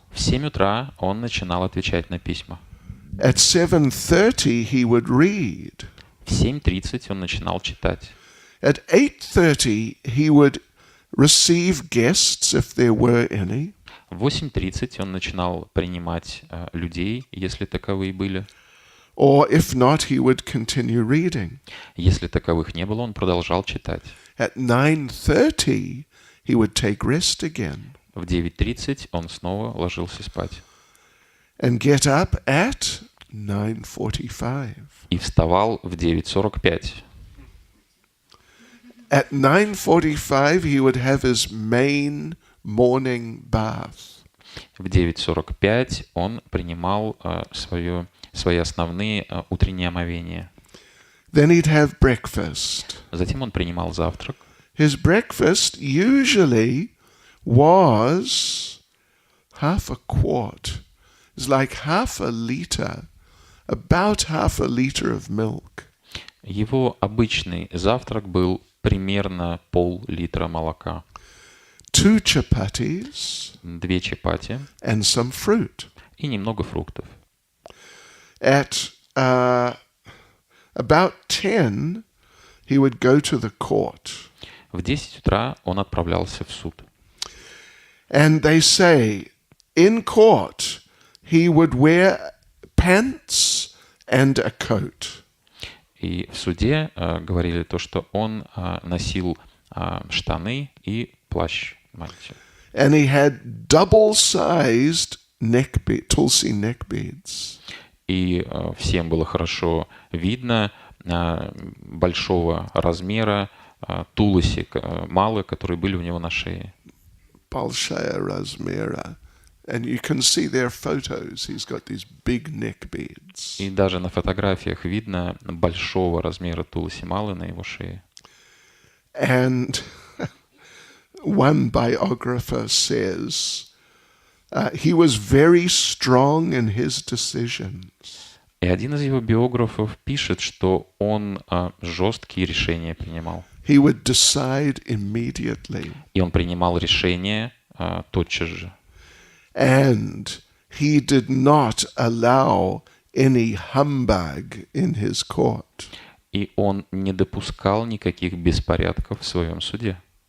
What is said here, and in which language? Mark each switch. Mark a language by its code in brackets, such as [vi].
[ru] В 7 утра он начинал отвечать на письма. [en] At 7:30, he would read. [ru] В 7:30 он начинал читать. [en] At 8:30, he would receive guests if there were any. [ru] В 8:30 он начинал принимать людей, если таковые были. [en] Or if not, he would continue reading. [ru] Если таковых не было, он продолжал читать. [en] At 9:30, he would take rest again. [ru] В 9:30 он снова ложился спать. [en] And get up at 9:45. [ru] И вставал в 9:45. [en] At 9:45, he would have his main morning bath. [ru] В 9:45 он принимал свои основные утренние омовения. [en] Then he'd have breakfast. [ru] Затем он принимал завтрак. [en] His breakfast usually was half a quart. It's like half a liter, about half a liter of milk. [ru] Его обычный завтрак был примерно пол-литра молока. [en] 2 chapatis. [ru] 2 чапати. [en] And some fruit. [ru] И немного фруктов. [en] At about 10, he would go to the court. [ru] В 10 утра он отправлялся в суд. [en] And they say, in court, he would wear pants and a coat. [ru] И в суде говорили то, что он носил штаны и плащ мантию. [en] And he had double-sized tulsi neck beads. [ru] И всем было хорошо видно большого размера туласи малы, которые были у него на шее. Большая размера. [en] And you can see their photos. He's got these big neck beads. [ru] И даже на фотографиях видно большого размера туласи малы на его шее. [en] And one biographer says he was very strong in his decisions. [ru] И один из его биографов пишет, что он жесткие решения принимал. [en] He would decide immediately. [ru] И он принимал решения тотчас же. [en] And he did not allow any humbug in his court. [ru] И он не допускал никаких беспорядков в своем суде.